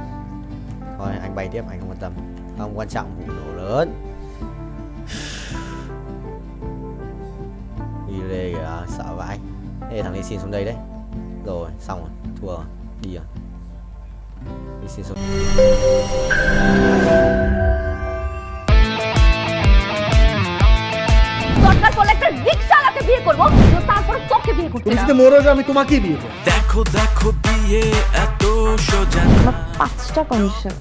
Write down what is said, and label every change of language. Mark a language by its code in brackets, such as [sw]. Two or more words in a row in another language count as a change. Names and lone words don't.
[vi] Thôi anh bay tiếp, anh không quan tâm. Không quan trọng vụ nổ lớn. sợ vãi. Ê thằng đi xin xuống đây đấy. Rồi xong rồi, thua rồi, đi rồi. Đi xin xuống. [bn] দরকার পড়লে একটা রিকশাওয়ালাকে বিয়ে করবো, তারপর তোকে বিয়ে করতে তুমি যদি মরে যাও আমি তোমাকেই বিয়ে করব। দেখো দেখো বিয়ে এত সোজা। আমার 5টা কন্ডিশন।